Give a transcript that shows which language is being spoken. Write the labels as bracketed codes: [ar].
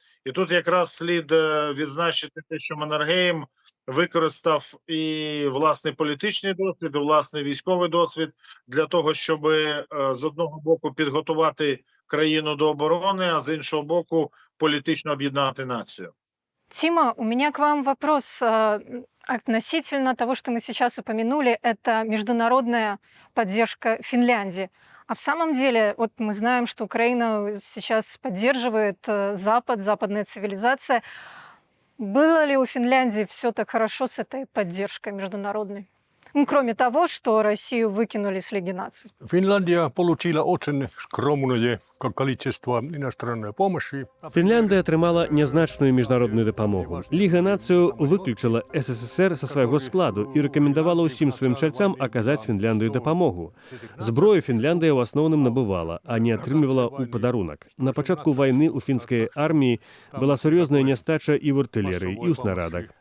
[uk] І тут якраз слід відзначити те, що Маннергейм використав і власний політичний досвід, і власний військовий досвід для того, щоб з одного боку підготувати країну до оборони, а з іншого боку політично об'єднати націю. [ru] Тима, у меня к вам вопрос относительно того, что мы сейчас упомянули, это международная поддержка Финляндии. А в самом деле, вот мы знаем, что Украина сейчас поддерживает Запад, западная цивилизация. Было ли у Финляндии все так хорошо с этой поддержкой международной? Ну, кроме того, что Россию выкинули с Лиги наций. Finlandia получила очень скромные как количество иностранной помощи. [be] Фінляндыя атрымала нязначную міжнародную дапамогу. Ліга нацыяў выключыла СССР са свайго складу і рэкамендавала ўсім сваім чальцам аказаць Фінляндыі дапамогу. Зброю Фінляндыя ў асноўным набывала, а не атрымлівала ў падарунак. На пачатку вайны ў фінскай арміі была сур'ёзная нястача і ў артылерыі, і ў снарадах.